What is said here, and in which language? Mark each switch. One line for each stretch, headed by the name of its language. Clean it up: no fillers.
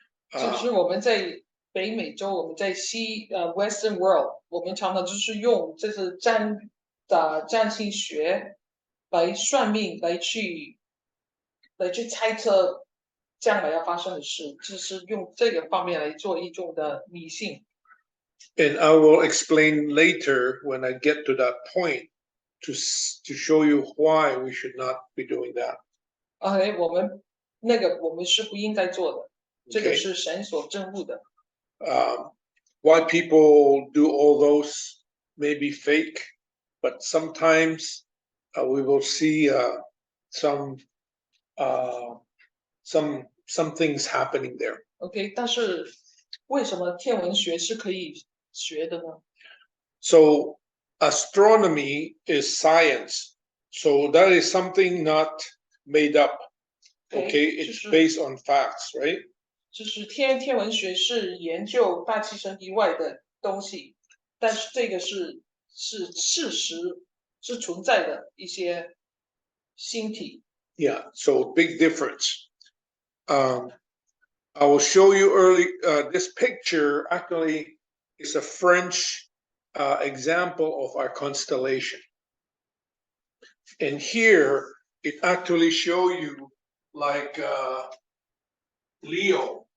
Chinese: 就是我们在北美洲，我们在
English: Western world，
Chinese: 我们常常就是用就是占星学来算命，来去猜测将来要发生的事，就是用这个方面来做一种的迷信。
English: And I will explain later when I get to that point to show you why we should not be doing that.
Chinese: OK， 我们是不应该做的，这个是神所憎恶的。
English: Why people do all those may be fake, but sometimes we will see some things happening there.
Chinese: OK， 但是为什么天文学是可以学的呢？
English: So astronomy is science. So that is something not made up. Okay, it's based on facts, right?
Chinese: 就是天文学是研究大气层以外的东西，但是这个是事实，是存在的一些星体。
English: Yeah, so big difference. I will show you this picture actually is a French example of our constellation. And here it actually show you like Leo.